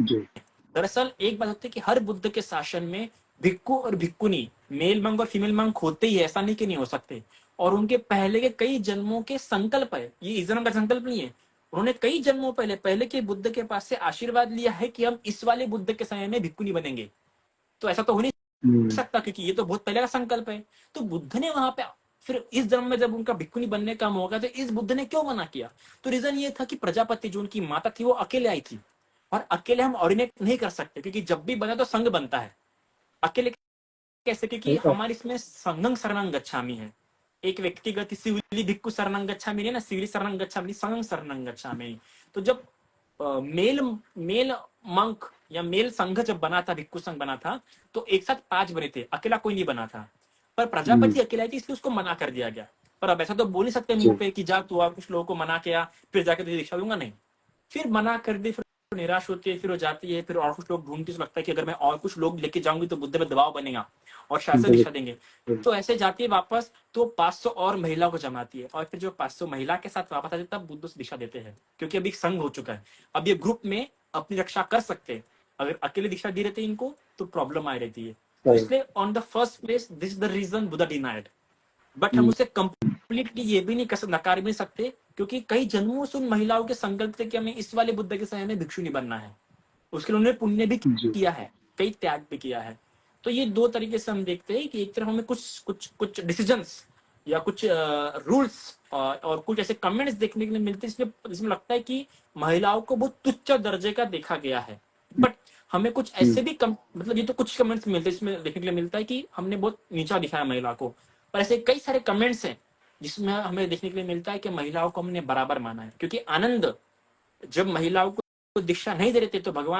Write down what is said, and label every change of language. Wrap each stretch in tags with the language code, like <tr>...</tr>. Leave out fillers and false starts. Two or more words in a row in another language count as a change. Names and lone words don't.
<hi>दरअसल एक बात होती है कि हर बुद्ध के शासन में भिक्खु और भिक्खुनी,</hi> <en>male monk</en> <hi>और</hi> <en>female monk</en> <hi>होते ही, ऐसा नहीं कि नहीं हो सकते, और उनके पहले के कई जन्मों के संकल्प है, ये इस जन्म का संकल्प नहीं है, उन्होंने कई जन्मों पहले के बुद्ध के पास से आशीर्वाद लिया है कि हम इस वाले बुद्ध के समय में भिक्खुनी बनेंगे, तो ऐसा तो हो नहीं सकता क्योंकि ये तो बहुत पहले का संकल्प है। तो बुद्ध ने वहां पे फिर इस जन्म में जब उनका भिक्खुनी बनने का मौका, तो इस बुद्ध ने क्यों मना किया, तो रीजन ये था कि प्रजापति जो उनकी माता थी वो अकेले आई थी, और अकेले हम ऑर्डिनेट नहीं कर सकते, क्योंकि जब भी बना तो संघ बनता है, अकेले कैसे, क्योंकि हमारे इसमें</hi> <pi>संघं शरणं गच्छामि</pi> <hi>है, एक व्यक्तिगत सिविली</hi> <pi>भिक्खु शरणं गच्छामि</pi> <hi>नहीं ना,</hi> <pi>सिविली शरणं गच्छामि, संघं शरणं गच्छामि।</pi> <hi>तो जब</hi> <en>male male monk</en> <hi>या मेल संघ जब बना था, भिक्खु संघ बना था, तो एक साथ 5 बने थे, अकेला कोई नहीं बना था, पर प्रजापति अकेला थी इसलिए उसको मना कर दिया गया। पर अब ऐसा तो बोल नहीं सकते मुंह पे कि जा तू, कुछ लोगों को मना किया फिर जाके तुझे दीक्षा दूंगा, नहीं, फिर मना कर दी, फिर निराश होती है, फिर वो जाती है, फिर और कुछ लोग ढूंढती, तो लगता है कि अगर मैं और कुछ लोग लेके जाऊंगी तो बुद्ध पे दबाव बनेगा और शायद से दीक्षा देंगे, तो ऐसे जाती है वापस, तो 500 और महिला को जमाती है, और फिर जो 500 महिला के साथ वापस आती है तब बुद्ध दीक्षा देते हैं, क्योंकि अभी संघ हो चुका है, अब ये ग्रुप में अपनी रक्षा कर सकते हैं, अगर अकेले दीक्षा दी रहती है इनको तो प्रॉब्लम आ रहती है, तो इसलिए</hi> <en>on the first place this is the reason Buddha denied,</en> <hi>बट हम उसे कंप्लीटली ये भी नहीं नकार भी नहीं सकते, क्योंकि कई जन्मों से उन महिलाओं के संकल्प थे कि हमें इस वाले बुद्ध के समय में भिक्षुणी बनना है, उसके लिए उन्होंने पुण्य भी किया है, कई त्याग भी किया है। तो ये 2 तरीके से हम देखते हैं कि एक तरफ हमें कुछ डिसीजंस या कुछ रूल्स और कुछ ऐसे कमेंट्स देखने के लिए मिलते हैं जिसमें लगता है कि महिलाओं को बहुत तुच्छ दर्जे का देखा गया है, बट हमें कुछ ऐसे भी मतलब ये तो कुछ कमेंट्स मिलते हैं इसमें देखने के लिए मिलता है कि हमने बहुत नीचा दिखाया महिला को, पर ऐसे कई सारे कमेंट्स हैं जिसमें हमें देखने के लिए मिलता है कि महिलाओं को हमने बराबर माना है, क्योंकि आनंद जब महिलाओं को दीक्षा नहीं दे रहे थे तो</hi>